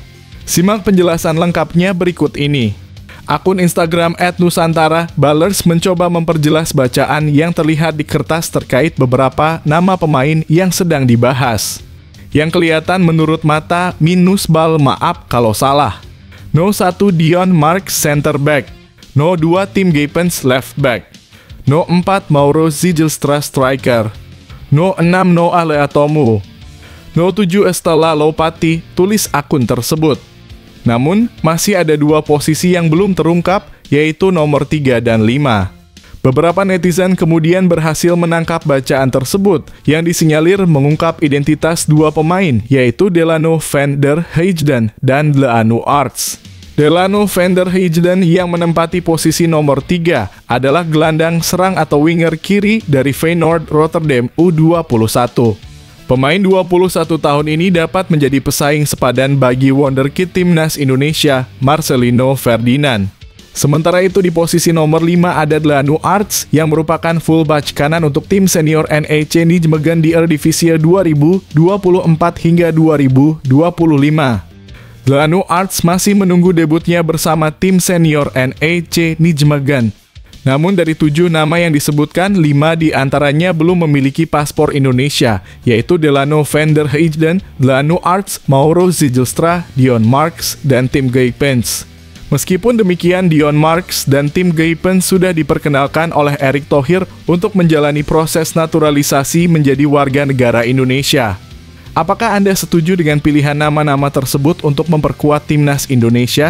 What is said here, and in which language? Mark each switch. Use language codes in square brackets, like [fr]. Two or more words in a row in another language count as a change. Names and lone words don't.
[id] Simak penjelasan lengkapnya berikut ini. Akun Instagram @nusantara_ballers mencoba memperjelas bacaan yang terlihat di kertas terkait beberapa nama pemain yang sedang dibahas. Yang kelihatan menurut mata minus bal, maaf kalau salah. No 1 Dion Marks [en] center back. [id] No 2 Tim Gapens [en] left back. [id] No 4 Mauro Zijlstra striker. No 6 Noah Leatomu. No 7 Estela Lopati, tulis akun tersebut. Namun, masih ada 2 posisi yang belum terungkap, yaitu nomor 3 dan 5. Beberapa netizen kemudian berhasil menangkap bacaan tersebut, yang disinyalir mengungkap identitas 2 pemain, yaitu Delano van der Heijden dan Leanu Arts. Delano van der Heijden yang menempati posisi nomor 3 adalah gelandang serang atau winger kiri dari Feyenoord Rotterdam U21. Pemain 21 tahun ini dapat menjadi pesaing sepadan bagi wonderkid timnas Indonesia, Marcelino Ferdinand. Sementara itu di posisi nomor 5 ada Leanu Arts yang merupakan fullback kanan untuk tim senior NEC Nijmegen di Eredivisie 2024 hingga 2025. Leanu Arts masih menunggu debutnya bersama tim senior NEC Nijmegen. Namun dari 7 nama yang disebutkan, 5 diantaranya belum memiliki paspor Indonesia, yaitu Delano van der Heijden, Leanu Arts, Mauro Zijlstra, Dion Marks, dan Tim Gapens. Meskipun demikian, Dion Marks dan Tim Gapens sudah diperkenalkan oleh Erick Thohir untuk menjalani proses naturalisasi menjadi warga negara Indonesia. Apakah Anda setuju dengan pilihan nama-nama tersebut untuk memperkuat timnas Indonesia?